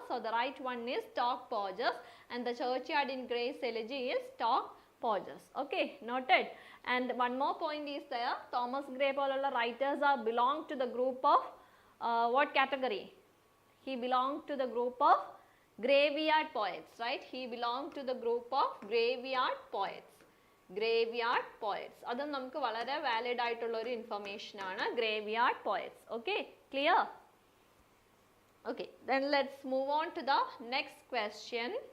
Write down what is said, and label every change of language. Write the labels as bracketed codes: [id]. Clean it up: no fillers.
[en] So the right one is stock porges, and the churchyard in Gray's elegy is stock porges. Okay, noted. And one more point is there. Thomas Gray poലുള്ള writers are belong to the group of what category? He belonged to the group of graveyard poets, right? He belonged to the group of graveyard poets. Graveyard poets. [ml] അതും നമുക്ക് വളരെ valid ആയിട്ടുള്ള ഒരു information ആണ്, graveyard poets. [en] Okay, clear? Okay, then let's move on to the next question.